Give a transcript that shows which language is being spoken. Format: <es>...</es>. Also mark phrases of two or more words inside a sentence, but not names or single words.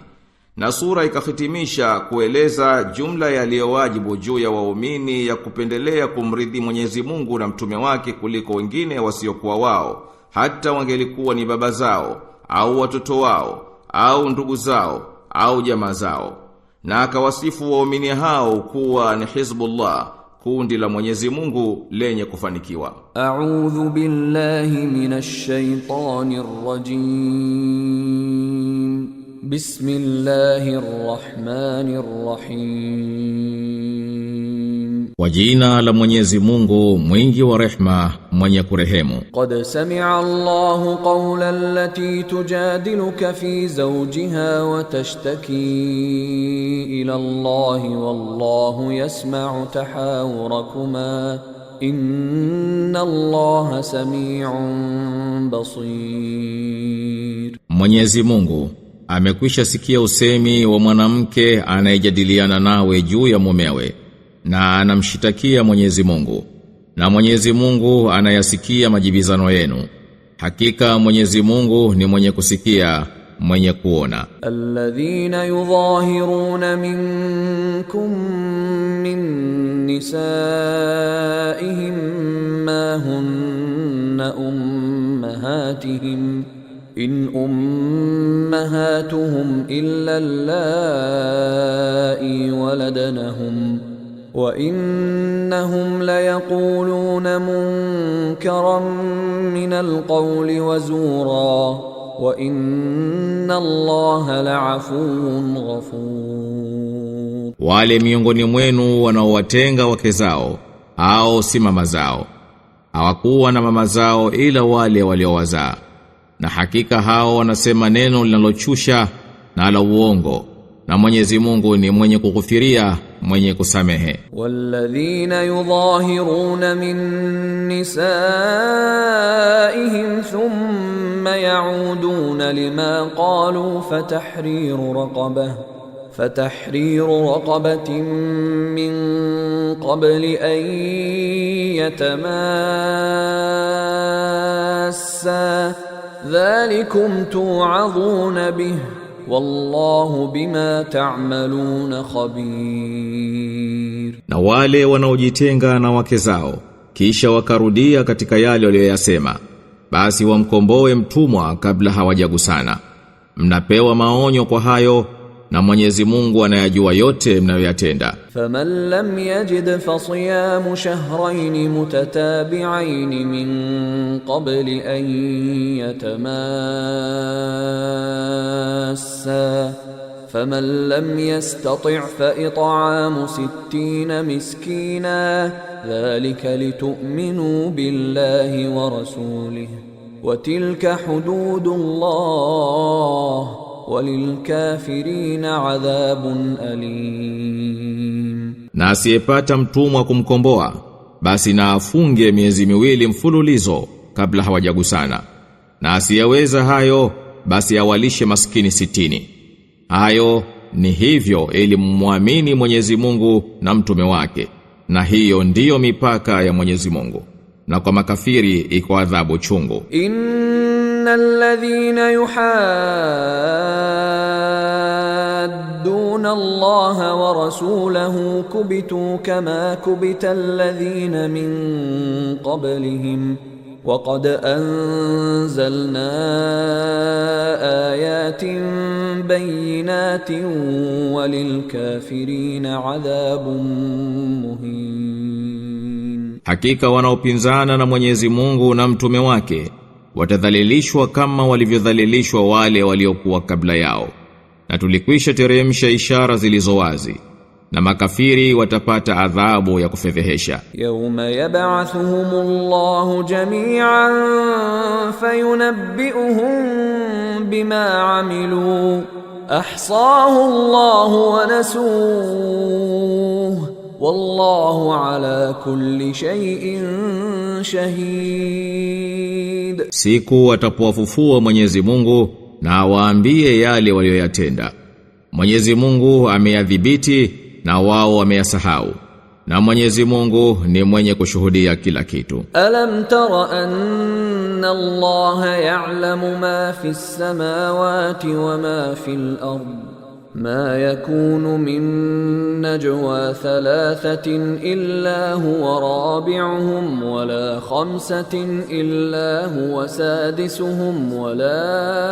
<sw>Na sura ikahitimisha kueleza jumla yaliyowajibu juu ya waumini ya kupendelea kumridhi Mwenyezi Mungu na mtume wake kuliko wengine wasiokuwa wao, hata wangelikuwa ni baba zao au watoto wao au ndugu zao au jamaa zao. Na akawasifu waumini hao kuwa ni Hizbullah, kundi la Mwenyezi Mungu lenye kufanikiwa.</sw> <ar>أعوذ بالله من الشيطان الرجيم. بسم الله الرحمن الرحيم.</ar> <sw>Kwa jina la Mwenyezi Mungu mwingi wa rehma, mwenye kurehemu.</sw> <ar>قد سمع الله قول التي تجادلك في زوجها وتشتكي إلى الله والله يسمع تحاوركما إن الله سميع بصير.</ar> <sw>Mwenyezi Mungu amekwisha sikia usemi wa mwanamke anayejadiliana nawe juu ya mumewe, na anamshitakia Mwenyezi Mungu, na Mwenyezi Mungu anayasikia majibizano yenu. Hakika Mwenyezi Mungu ni mwenye kusikia, mwenye kuona.</sw> <ar>الذين يظاهرون منكم من نسائهم ما هن أمهاتهم إن أمهاتهم إلا اللائي ولدنهم وإنهم ليقولون منكرا من القول وزورا وإن الله لعفو غفور.</ar> <sw>Wale miongoni mwenu wanaowatenga wake zao au si mama zao, hawakuwa na mama zao ila wale waliowazaa, na hakika hao wanasema neno linalochusha na la uongo, na Mwenyezi Mungu ni mwenye kughufiria, mwenye kusamehe.</sw> <ar>والذين يظاهرون من نسائهم ثم يعودون لما قالوا فتحرير رقبة من قبل أن يتماسا ذلكم توعظون به والله بما تعملون خبير.</ar> <sw>Na wale wanaojitenga na wake zao kisha wakarudia katika yale waliyosema, basi wamkomboe mtumwa kabla hawajagusana. Mnapewa maonyo kwa hayo, na Mwenyezi Mungu anayajua yote mnayoyatenda.</sw> <ar>فمن لم يجد فصيام شهرين متتابعين من قبل أن يتماسا فمن لم يستطع فإطعام 60 مسكينا ذلك لتؤمنوا بالله ورسوله وتلك حدود الله وللكافرين عذاب أليم.</ar> <sw>Na asiyepata mtumwa kumkomboa, basi na afunge miezi miwili mfululizo kabla hawajagusana. Na asiyeweza hayo, basi awalishe maskini 60. Hayo ni hivyo ili muamini Mwenyezi Mungu na mtume wake, na hiyo ndiyo mipaka ya Mwenyezi Mungu. Na kwa makafiri iko adhabu chungu.</sw> <ar>الذين يحادون الله ورسوله كبتوا كما كبت الذين من قبلهم وقد أنزلنا آيات بينات وللكافرين عذاب مهين.</ar> <sw>Hakika wanaopinzana na Mwenyezi Mungu na mtume wake watadhalilishwa kama walivyodhalilishwa wale waliokuwa kabla yao, na tulikwisha teremsha ishara zilizo wazi, na makafiri watapata adhabu ya kufedhehesha.</sw> <ar>يوم يبعثهم الله جميعا فينبئهم بما عملوا أحصاه الله ونسوه والله على كل شيء شهيد.</ar> <sw>Siku atapowafufua Mwenyezi Mungu na waambie yale walioyatenda. Mwenyezi Mungu ameyadhibiti na wao wameyasahau, na Mwenyezi Mungu ni mwenye kushuhudia kila kitu.</sw> <ar>ألم تر أن الله يعلم ما في السماوات وما في الأرض ما يكون من نجوى ثلاثة إلا هو رابعهم ولا خمسة إلا هو سادسهم ولا</ar>